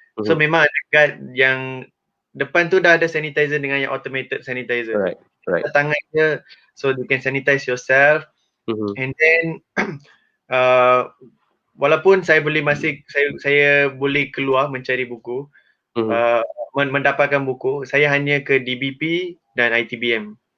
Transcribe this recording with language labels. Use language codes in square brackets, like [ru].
[ms] So memang ada guard yang depan tu dah ada sanitizer dengan yang automated sanitizer. Tangan je, [en] so you can sanitize yourself. [ms] And then walaupun saya boleh saya boleh keluar mencari buku, mendapatkan buku, saya hanya ke DBP dan ITBM.